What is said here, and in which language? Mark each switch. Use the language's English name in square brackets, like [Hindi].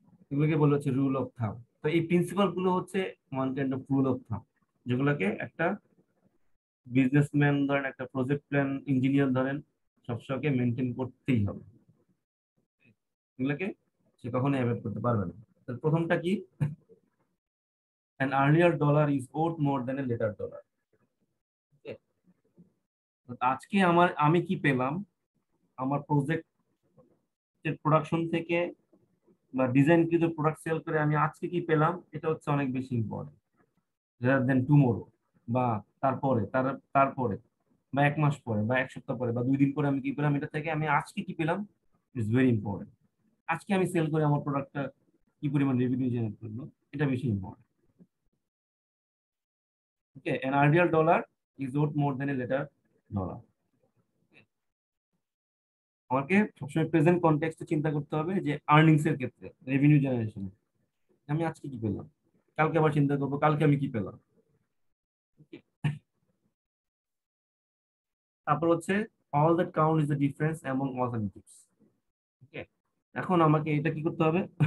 [Bangla] এগুলোকে বলা হচ্ছে রুল অফ থাম। তো এই প্রিন্সিপাল গুলো হচ্ছে one kind of rule of থাম, যেগুলোকে একটা বিজনেসম্যান ধরেন, একটা প্রজেক্ট প্ল্যান ইঞ্জিনিয়ার ধরেন, সবসময় মেনটেন করতেই হবে। এগুলোকে সে কখনোই অ্যাভয়েড করতে পারবে না। তার প্রথমটা কি, [English] an earlier dollar is worth more than a later dollar. Okay? [Bangla] তো আজকে আমি কি পেলাম আমার প্রজেক্টের প্রোডাকশন থেকে বা ডিজাইনকৃত প্রোডাক্ট সেল করে, আমি আজকে কি পেলাম, এটা হচ্ছে অনেক বেশি ইম্পর্টেন্ট [English] rather than tomorrow, [Bangla] বা তারপরে তারপরে বা এক মাস পরে বা এক সপ্তাহ পরে বা 2 দিন পরে আমি কি পেলাম, এটা থেকে আমি আজকে কি পেলাম ইজ ভেরি ইম্পর্টেন্ট। আজকে আমি সেল করে আমার প্রোডাক্টটা কি পরিমাণ রেভিনিউ জেনারেট করলো, এটা বেশি important. [English] Okay, an earlier dollar is worth more than a later dollar. [Bangla] আমাকে সবসময় প্রেজেন্ট কনটেক্সটে চিন্তা করতে হবে, যে আর্নিংস এর ক্ষেত্রে রেভিনিউ জেনারেশন আমি আজকে কি পেলাম, কালকে আবার চিন্তা করবো কালকে আমি কি পেলাম। [English] Okay? [Bangla] তারপর হচ্ছে [English] All that count is the difference among alternatives. [Bangla] ওকে, এখন আমাকে এটা কি করতে হবে,